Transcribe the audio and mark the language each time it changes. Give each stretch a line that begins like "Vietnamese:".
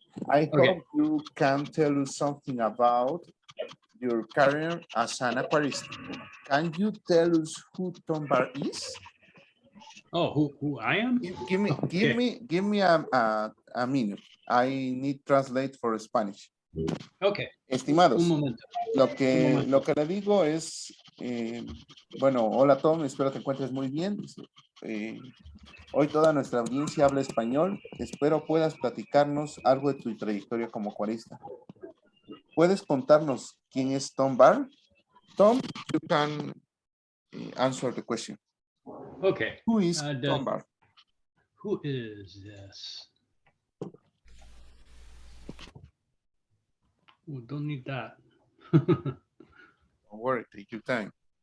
English: I hope you can tell us something about your career as an aquarist. Can you tell us who Tom Barr is? Oh, who I am? Give me a minute. I need translate for Spanish. Okay.
Spanish: Estimados, Un momento. lo que le digo es, bueno, hola Tom, espero te encuentres muy bien. Hoy toda nuestra audiencia habla español. Espero puedas platicarnos algo de tu trayectoria como acuarista. ¿Puedes contarnos quién es Tom Barr?
English: Tom, you can answer the question. Okay. Who is Tom Barr? Who is this? Oh, don't need that. Don't worry, take your time.